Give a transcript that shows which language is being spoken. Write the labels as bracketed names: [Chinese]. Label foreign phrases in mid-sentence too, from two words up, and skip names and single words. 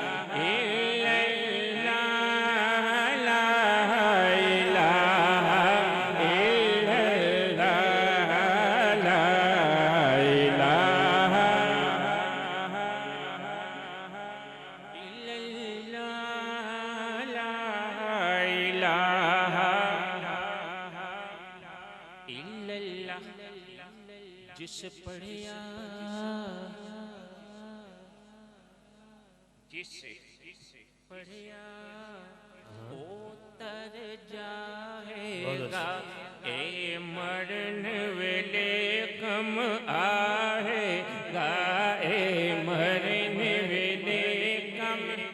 [Arabic] إِلَّا اللَّهُ، لَا إِلَٰهَ إِلَّا اللَّهُ، لَا إِلَٰهَ إِلَّا اللَّهُ، لَا إِلَٰهَ إِلَّا اللَّهُ. [Punjabi] جس پڑھیا جس پڑھیا او تر جائے گا، اے مرن ویلے کم آئے گا، اے مرن ویلے کم.